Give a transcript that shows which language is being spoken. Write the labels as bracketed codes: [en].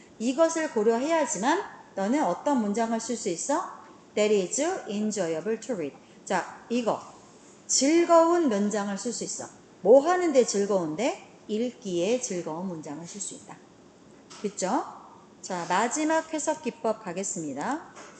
[ko] 이것을 고려해야지만 너는 어떤 문장을 쓸 수 있어? [en] That is enjoyable to read. [ko] 자, 이거 즐거운 문장을 쓸 수 있어. 뭐 하는데 즐거운데? 읽기에 즐거운 문장을 쓸 수 있다. 됐죠? 자, 마지막 해석 기법 가겠습니다.